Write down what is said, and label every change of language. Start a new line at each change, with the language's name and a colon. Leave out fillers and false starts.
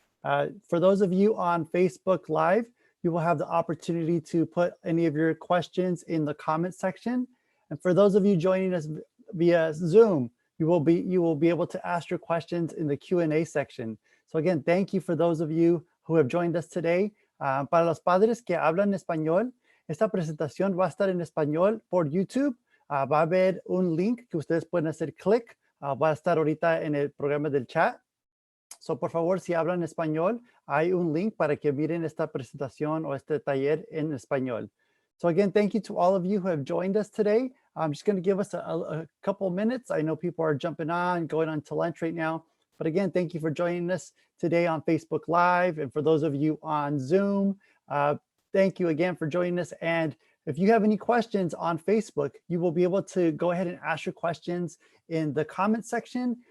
English: For those of you on Facebook Live, you will have the opportunity to put any of your questions in the comment section. And for those of you joining us via Zoom, you will be able to ask your questions in the Q&A section. So again, thank you for those of you who have joined us today.
Spanish: Para los padres que hablan español, esta presentación va a estar en español por YouTube. Va a haber un link que ustedes pueden hacer clic. Va a estar ahorita en el programa del chat. So, por favor, si hablan español, hay un link para que miren esta presentación o este taller en español.
English: So again, thank you to all of you who have joined us today. I'm just going to give us a couple minutes. I know people are jumping on, going on to lunch right now. But again, thank you for joining us today on Facebook Live. And for those of you on Zoom, thank you again for joining us. And if you have any questions on Facebook, you will be able to go ahead and ask your questions in the comment section.